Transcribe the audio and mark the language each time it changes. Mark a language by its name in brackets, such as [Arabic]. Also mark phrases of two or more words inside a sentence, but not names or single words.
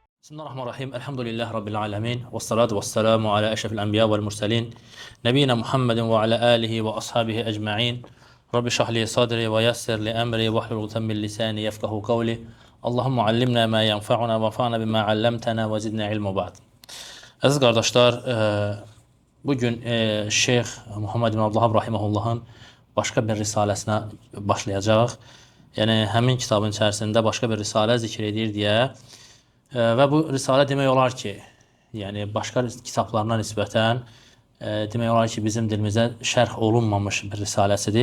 [Arabic] بسم الله الرحمن الرحيم الحمد لله رب العالمين والصلاة والسلام على أشرف الأنبياء والمرسلين. نبينا محمد وعلى آله وأصحابه أجمعين. رب اشرح لي صدري ويسر لي أمري واحلل عقدة من لساني يفقهوا قولي. اللهم علمنا ما ينفعنا وانفعنا بما علمتنا وزدنا علما بعد. [Azerbaijani] Əziz qardaşlar, bugün Şeyx Muhammed bin Abdullah Rahimahullahın başqa bir risaləsinə başlayacaq. Yəni, həmin kitabın içərisində başqa bir risalə zikr edir deyə və bu risalə demək olar ki, yəni başqa kitablarına nisbətən demək olar ki, bizim dilimizə şərh olunmamış bir risaləsidir.